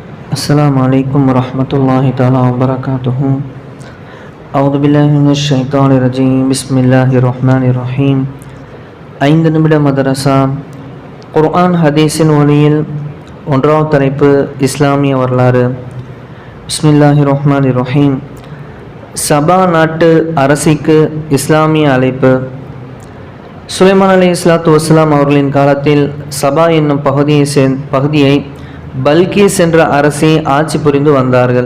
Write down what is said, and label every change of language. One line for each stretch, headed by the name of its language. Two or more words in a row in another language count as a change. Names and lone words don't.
Arabic: السلام عليكم ورحمة الله تعالى وبركاته. أعوذ بالله من الشيطان الرجيم. بسم الله الرحمن الرحيم.
Tamil: 5 நிமிட மதரசா குர்ஆன் ஹதீஸின் ஒளியில் 1வது தலைப்பு இஸ்லாமிய வரலாறு.
Arabic: بسم الله الرحمن الرحيم.
Tamil: சபா நாட்டு அரசிக்கு இஸ்லாமிய அழைப்பு. சுலைமான்
Arabic: عليه الصلاة والسلام
Tamil: அவர்களின் காலத்தில் சபா என்னும் பகுதியை பல்கீஸ் என்ற அரசி ஆட்சி புரிந்து வந்தார்கள்.